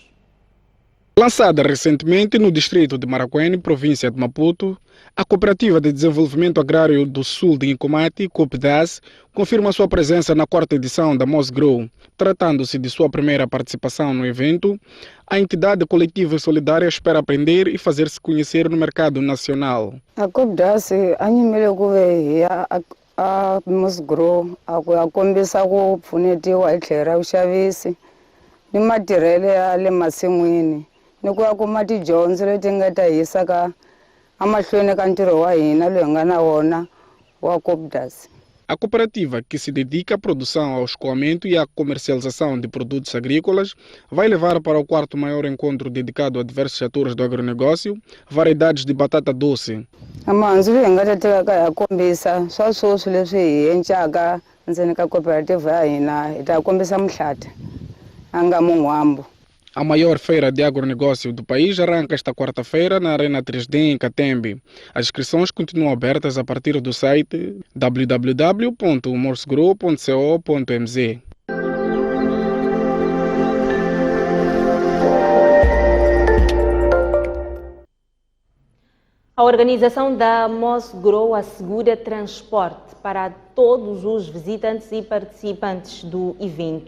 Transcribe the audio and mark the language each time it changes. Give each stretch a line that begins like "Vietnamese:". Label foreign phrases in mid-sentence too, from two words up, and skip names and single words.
Portuguese: Lançada recentemente no distrito de Maracuene, província de Maputo, a Cooperativa de Desenvolvimento Agrário do Sul de Incomate, COPDAS, confirma sua presença na 4ª edição da Mosgro. Tratando-se de sua primeira participação no evento, a entidade coletiva e solidária espera aprender e fazer-se conhecer no mercado nacional.
Tsonga: A COPDAS, a Mosgro, a kombisa ku pfunetiwa hi tlhelo ra vuxavisi ni matirhelo ya le masin'wini ni ku ya kuma tidyondzo leti nga ta hisaka amahlweni ka ntirho wa hina loyi hi nga na wona wa COPDAS.
Portuguese: A cooperativa, que se dedica à produção, ao escoamento e à comercialização de produtos agrícolas, vai levar para o 4º maior encontro dedicado a diversos setores do agronegócio variedades de batata doce.
Tsonga: Amanzi leyi nga ta tekaka ya kombisa swa swoswi leswi hi endlaka ndzeni ka cooperativa ya hina hi ta kombisa mihlata a nga mun'wambo.
Portuguese: A maior feira de agronegócio do país arranca esta 4ª-feira na Arena 3D em Catembe. As inscrições continuam abertas a partir do site www.morsgro.co.mz. A organização da Mosgro assegura transporte para todos os visitantes e participantes do evento.